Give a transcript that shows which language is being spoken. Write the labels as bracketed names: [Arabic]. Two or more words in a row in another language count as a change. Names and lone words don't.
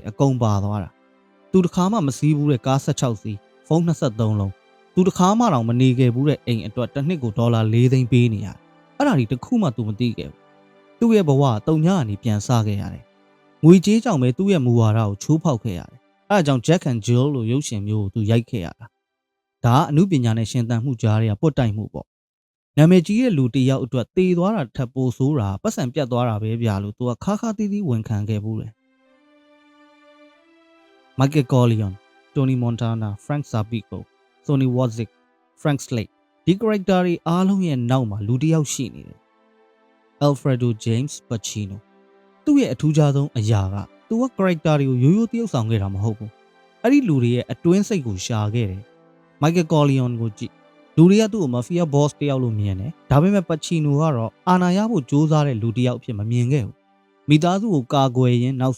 [Burmese] အကုန်ပါသွားတာ။သူတစ်ခါမှမစည်းဘူးတဲ့ကား16စီးဖုန်း23လုံးသူတစ်ခါမှတော့မနေခဲ့ဘူးတဲ့အိမ်အတွက်တစ်နှစ်ကိုဒေါ်လာ4သိန်းပေးနေရတယ်။အဲ့ဒါဒီတစ်ခုမှသူမသိခဲ့ဘူး။သူ့ရဲ့ဘဝတုံညာကနေပြန်စခဲ့ရတယ်။ငွေကြေးကြောင့်ပဲသူ့ရဲ့မူဝါဒကိုချိုးဖောက်ခဲ့ရတယ်။အဲ့ဒါကြောင့် Jack and Jill လို့ရုပ်ရှင်မျိုးကိုသူရိုက်ခဲ့ရတာ။ဒါကအမှုပညာနဲ့ရှင်သန်မှုကြားတွေကပွတ်တိုက်မှုပေါ့နာမည်ကြီးတဲ့လူတစ်ယောက်အတွက်တေသွားတာထပ်ပိုဆိုးတာပတ်စံပြတ်သွားတာပဲဗျာလို့သူကခါခါတီးတီးဝန်ခံခဲ့ဘူးလေ Michael Corleone, Tony Montana, Frank Zapico, Sonny Wozniak, Frank Slade ဒီ character တွေအားလုံးရဲ့နောက်မှာလူတစ်ယောက်ရှိနေတယ် Alfredo James Pacino သူ့ရဲ့အထူးခြားဆုံးအရာကသူက character တွေကိုရိုးရိုးတရုပ်ဆောင်ခဲ့တာမဟုတ်ဘူးအဲ့ဒီလူတွေရဲ့အတွင်းစိတ်ကိုရှာခဲ့ တယ် Michael Corleone ကိုကြည့်လူတွေကသူ့ကို [English] mafia boss [Burmese] တယောက်လို့မြင်တယ်ဒါပေမဲ့ Pacino ကတော့အာဏာရဖို့ကြိုးစားတဲ့လူတစ်ယောက်အဖြစ်မမြင်ခဲ့ဘူးမိသားစုကိုကာကွယ်ရင်းနောက်